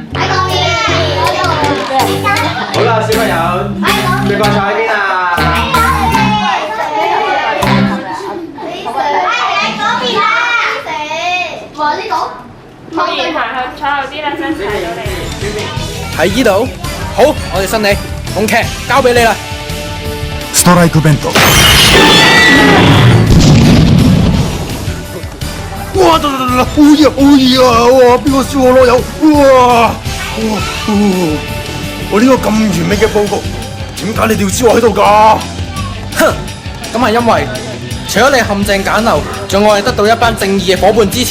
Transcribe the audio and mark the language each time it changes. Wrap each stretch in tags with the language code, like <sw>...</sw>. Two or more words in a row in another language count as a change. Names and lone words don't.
<yue>好啦，小朋友，隻怪獸喺邊啊？可以行去坐後啲啦，真係睇到你。喺依度。好，我哋信你，紅劇交俾你啦。</yue> <ja>ストライク弁当。哇！</ja> <yue>好熱啊！哇！邊個燒我籮柚？哇！我呢個咁完美嘅佈局，點解你哋要燒我喺度㗎？哼，咁係因為除咗你陷阱簡陋，仲我哋得到一班正義嘅伙伴支持。</yue>